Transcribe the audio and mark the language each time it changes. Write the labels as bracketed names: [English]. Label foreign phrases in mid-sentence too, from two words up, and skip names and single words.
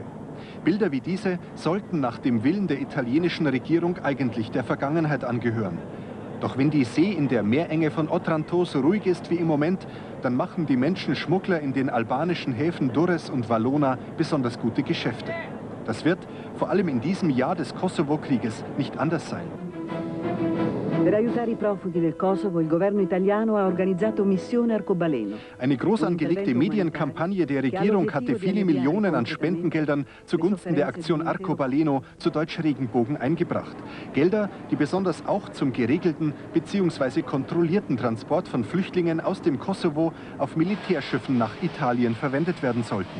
[German] Bilder wie diese sollten nach dem Willen der italienischen Regierung eigentlich der Vergangenheit angehören. Doch wenn die See in der Meerenge von Otranto so ruhig ist wie im Moment, dann machen die Menschenschmuggler in den albanischen Häfen Durrës und Valona besonders gute Geschäfte. Das wird vor allem in diesem Jahr des Kosovo-Krieges nicht anders sein. [Italian] Per aiutare I profughi del Kosovo, il governo italiano ha organizzato Missione Arcobaleno. [German] Eine groß angelegte Medienkampagne der Regierung hatte viele Millionen an Spendengeldern zugunsten der Aktion Arcobaleno, zu Deutsch Regenbogen, eingebracht. Gelder, die besonders auch zum geregelten bzw. kontrollierten Transport von Flüchtlingen aus dem Kosovo auf Militärschiffen nach Italien verwendet werden sollten.